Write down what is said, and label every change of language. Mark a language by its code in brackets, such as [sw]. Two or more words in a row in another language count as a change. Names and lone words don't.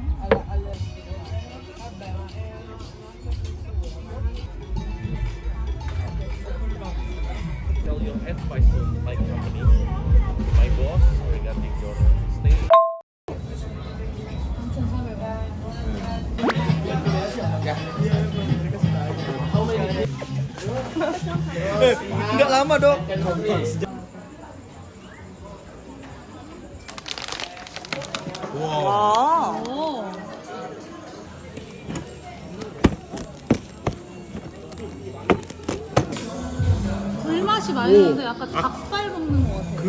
[en] Tell your advice to my company, my boss regarding your stay. [id] Enggak lama, Dok. 와. 오. [ko] 불맛이 많이 나서 약간 닭발 먹는 것 같아.